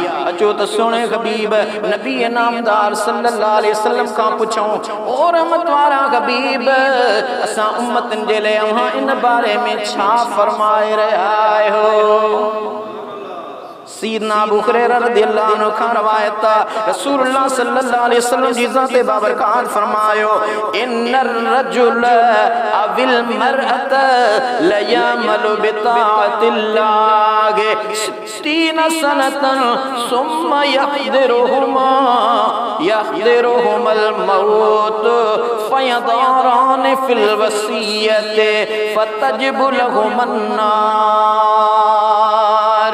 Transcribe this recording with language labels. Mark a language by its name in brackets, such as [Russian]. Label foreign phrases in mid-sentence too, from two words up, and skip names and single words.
[Sindhi] अचो त सुहिणे हबीब नबी नामदार [Arabic] صلى الله عليه وسلم [Sindhi] खां पुछूं, ओ रहमत वारा हबीब, असां उम्मतनि जे लाइ अव्हां इन बारे में छा फरमाए रहिया आहियो? सीदना अबू हुरैरा [Arabic] رضي الله عنه [Sindhi] खां रवायत आहे, रसूलुल्लाह [Arabic] صلى الله عليه وسلم [Sindhi] जी ज़ाते बाबरकात फरमायो, [Arabic] إن الرجل أو المرأة ليعمل بطاعة الله 60 سنة ثم يحضرهما الموت فيضاران في الوصية فتجب لهما النار.